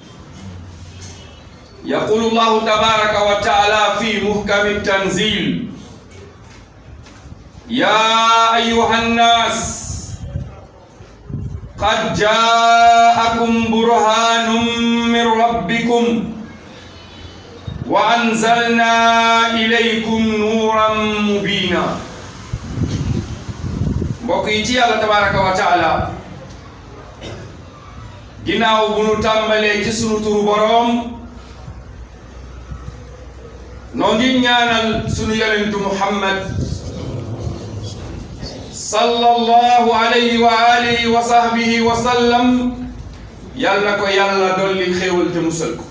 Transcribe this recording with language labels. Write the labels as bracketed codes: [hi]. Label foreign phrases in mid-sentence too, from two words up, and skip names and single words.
[ar] يقول الله تبارك وتعالى في محكم التنزيل: يا أيها الناس قد جاءكم برهان من ربكم وأنزلنا إليكم نورا مبينا. [wo] mbokk yi ci Yàlla [ar] تبارك وتعالى [wo] ginnaaw bu nu tàmbalee ci sunu turu boroom noo ngi ñaanal sunu yonentu Muhammad [ar] صلى الله عليه وعلى آله وصحبه وسلم [wo] yal na ko Yàlla dolli xéewal te musal ko.